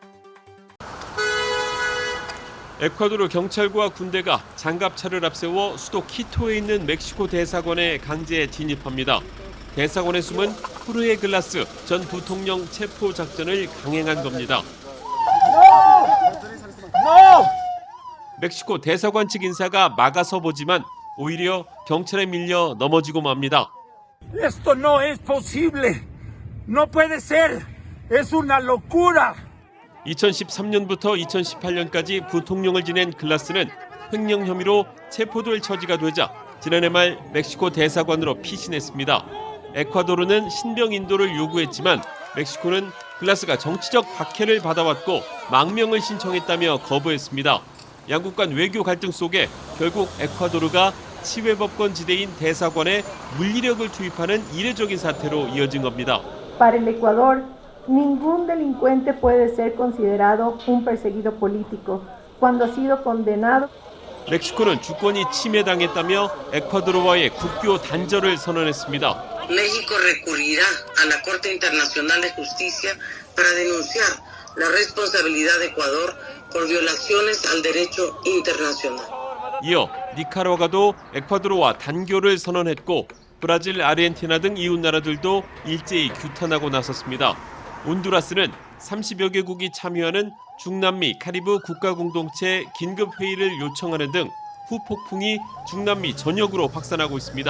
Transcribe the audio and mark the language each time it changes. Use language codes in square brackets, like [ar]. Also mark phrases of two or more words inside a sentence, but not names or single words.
[ko] 에콰도르 경찰과 군대가 장갑차를 앞세워 수도 키토에 있는 멕시코 대사관에 강제 진입합니다. 대사관에 숨은 후르에 글라스 전 부통령 체포 작전을 강행한 겁니다. 멕시코 대사관 측 인사가 막아서 보지만 오히려 경찰에 밀려 넘어지고 맙니다. [es] Esto no es posible. No puede ser. Es una locura. [ko] 2013년부터 2018년까지 부통령을 지낸 글라스는 횡령 혐의로 체포될 처지가 되자 지난해 말 멕시코 대사관으로 피신했습니다. 에콰도르는 신병 인도를 요구했지만 멕시코는 글라스가 정치적 박해를 받아왔고 망명을 신청했다며 거부했습니다. 양국 간 외교 갈등 속에 결국 에콰도르가 치외법권 지대인 대사관에 물리력을 투입하는 이례적인 사태로 이어진 겁니다. [es] Para el Ecuador, ningún delincuente puede ser considerado un perseguido político cuando ha sido condenado. [ko] 멕시코는 주권이 침해당했다며 에콰도르와의 국교 단절을 선언했습니다. [es] México recurrirá a la Corte Internacional de Justicia para denunciar la responsabilidad de Ecuador por violaciones al derecho internacional. [ko] 이어 니카라과도 에콰도르와 단교를 선언했고 브라질, 아르헨티나 등 이웃 나라들도 일제히 규탄하고 나섰습니다. 온두라스는 30여 개국이 참여하는 중남미 카리브 국가공동체 긴급회의를 요청하는 등 후폭풍이 중남미 전역으로 확산하고 있습니다.